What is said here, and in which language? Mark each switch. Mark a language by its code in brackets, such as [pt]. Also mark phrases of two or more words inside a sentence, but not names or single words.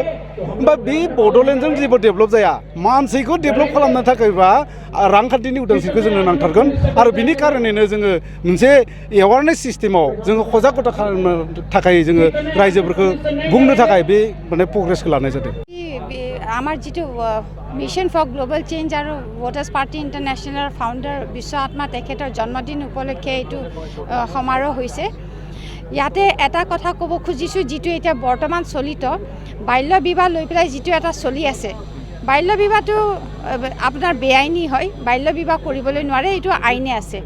[brx] होमबा बे बड'लेण्डजों जेबो डेभेलप जाया। मानसिखौ डेभेलप खालामनो थाखायबा रांखान्थिनि उदांस्रिखौ जोंनो नांथारगोन आरो बिनि कारनैनो जोङो मोनसे एवारनेस सिस्टेमाव जोङो सजागता खालामनो थाखाय जोङो रायजोफोरखौ बुंनो थाखाय बे प्रग्रेसखौ लानाय जादों। [as] আমাৰ যিটো মিছন ফৰ গ্লোবেল চেঞ্জ আৰু ভোটাৰ্ছ পাৰ্টি ইণ্টাৰনেশ্যনেলৰ ফাউণ্ডাৰ বিশ্ব আত্মা তেখেতৰ জন্মদিন উপলক্ষে এইটো সমাৰোহ হৈছে। ইয়াতে এটা কথা ক'ব খুজিছোঁ, যিটো এতিয়া বৰ্তমান চলিত বাল্য বিবাহ লৈ পেলাই যিটো এটা চলি আছে, বাল্য বিবাহটো আপোনাৰ বেআইনী হয়, বাল্য বিবাহ কৰিবলৈ নোৱাৰে, এইটো আইনে আছে।